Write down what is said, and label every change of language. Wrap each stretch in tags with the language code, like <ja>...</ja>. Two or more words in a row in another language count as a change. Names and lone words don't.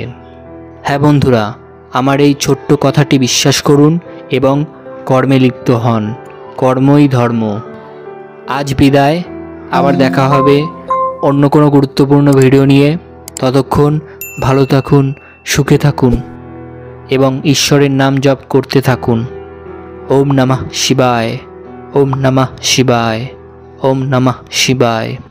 <bn>হ্যাঁ বন্ধুরা, আমার এই ছোট্ট কথাটি বিশ্বাস করুন এবং কর্মে লিপ্ত হন। কর্মই ধর্ম। আজ বিদায়, আবার দেখা হবে অন্য কোনো গুরুত্বপূর্ণ ভিডিও নিয়ে। ততক্ষণ ভালো থাকুন, সুখে থাকুন এবং ঈশ্বরের নাম জপ করতে থাকুন।</bn> <sa>ওম নমঃ শিবায়, ওম নমঃ শিবায়, ওম নমঃ শিবায়।</sa>